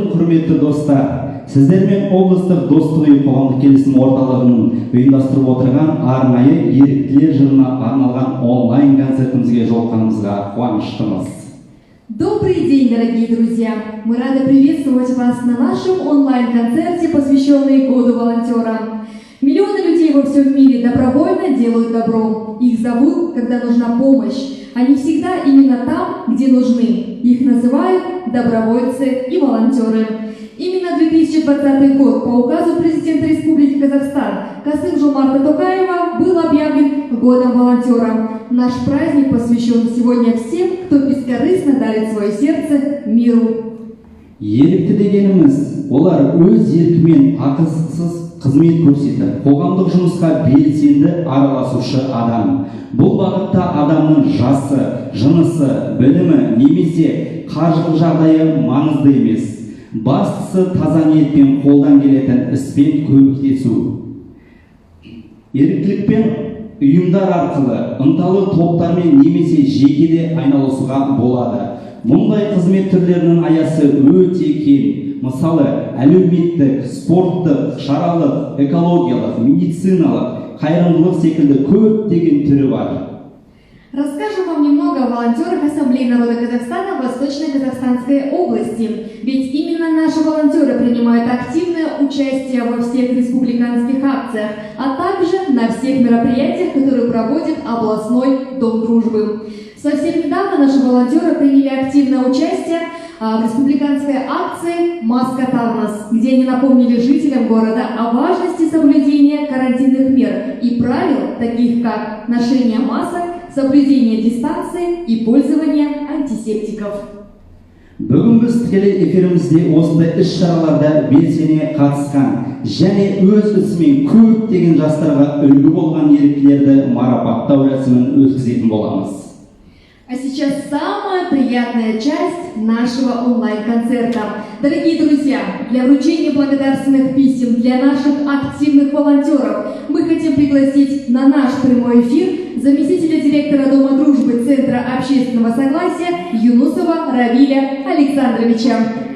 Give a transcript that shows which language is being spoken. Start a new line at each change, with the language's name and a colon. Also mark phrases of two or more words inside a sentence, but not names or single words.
Kazakh: құрметті достар, сіздермен облыстық достық үйі қоғамдық келісім орталығының ұйымдастырып отырған арнайы еріктілер жылына арналған онлайн концертімізге жолыққанымызға қуаныштымыз.
Russian: Добрый день, дорогие друзья! Мы рады приветствовать вас на нашем онлайн-концерте, посвященный Году волонтера. Миллионы людей во всем мире добровольно делают добро. Их зовут, когда нужна помощь. Они всегда именно там, где нужны. Их называют добровольцы и волонтеры. Именно 2020 год по указу президента Республики Казахстан Касым-Жомарта Токаева был объявлен Годом волонтера. Наш праздник посвящен сегодня всем, кто бескорыстно дарит свое сердце миру.
Kazakh: Ерікті дегеніміз, олар өз еркімен ақысыз қызмет көрсетіп, қоғамдық жұмысқа белсенді араласушы адам. Бұл бағытта адамның жасы, жынысы, білімі немесе қаржылық жағдайы маңызды емес. Бастысы таза ниетпен қолдан келетін іспен көмектесу. Еріктілікпен ұйымдар арқылы ынталы топтармен немесе жекеде айналысуға болады. Мұндай қызмет түрлерінің аясы өте кең. Мысалы, әлеуметтік, спорттық, шаралық, экологиялық, медициналық, қайырымдылық секілді көптеген түрі бар.
Russian: Расскажу вам немного о волонтерах Ассамблеи народа Казахстана в Восточно-Казахстанской области. Ведь именно наши волонтеры принимают активное участие во всех республиканских акциях, а также на всех мероприятиях, которые проводит областной Дом дружбы. Совсем недавно наши волонтеры приняли активное участие в республиканской акции «Маска Тарнас», где они напомнили жителям города о важности соблюдения карантинных мер и правил, таких как ношение масок, соблюдение дистанции и пользование антисептиков.
Kazakh: Бүгін біз тікелей эфирімізде осындай іс-шараларда белсене қатысқан және өз ісімен көптеген жастарға үлгі болған еріктілерді марапаттау рәсімін өткізетін боламыз.
Russian: А сейчас самая приятная часть нашего онлайн-концерта. Дорогие друзья, для вручения благодарственных писем для наших активных волонтеров мы хотим пригласить на наш прямой эфир заместителя директора Дома дружбы Центра общественного согласия Юнусова Равиля Александровича.